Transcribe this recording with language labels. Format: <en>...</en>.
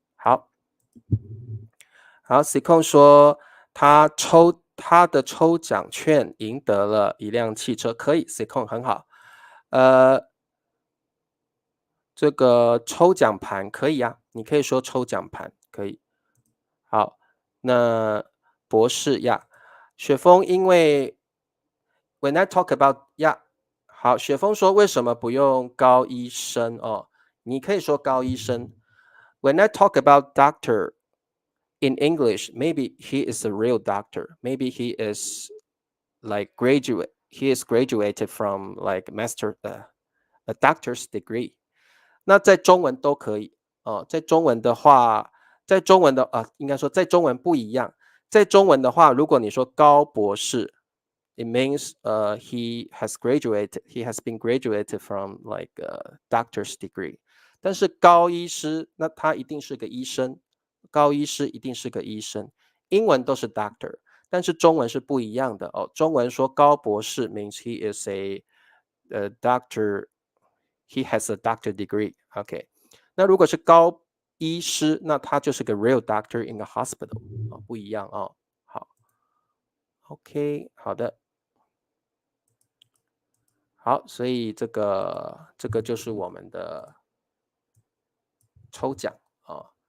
<zh>好，C 控说他的抽奖券赢得了一辆汽车，可以 C 控很好，这个抽奖盘可以啊，你可以说抽奖盘可以。好，那博士呀，雪峰因为</zh> <en>when I talk about</en> <zh>呀，好，雪峰说为什么不用高医生你可以说高医生。</zh> <en>When I talk about doctor in English, maybe he is a real doctor. Maybe he is like he is graduated from like a doctor's degree.</en> <zh>那在中文都可以在中文的话，在中文的应该说在中文不一样，在中文的话，如果你说高博士</zh> <en>，it means he has been graduated from like a doctor's degree。</en> <zh>但是高医师，那他一定是个医生，高医师一定是个医生。英文都是 doctor，但是中文是不一样的哦。中文说高博士</zh> <en>means he is a doctor, he has a doctor degree。</en> <zh>OK， 那如果是高医师，那他就是个</zh> <en>real doctor in a hospital，</en> <zh>不一样哦。好 ，OK， 好的，好，所以这个就是我们的抽奖啊。</zh>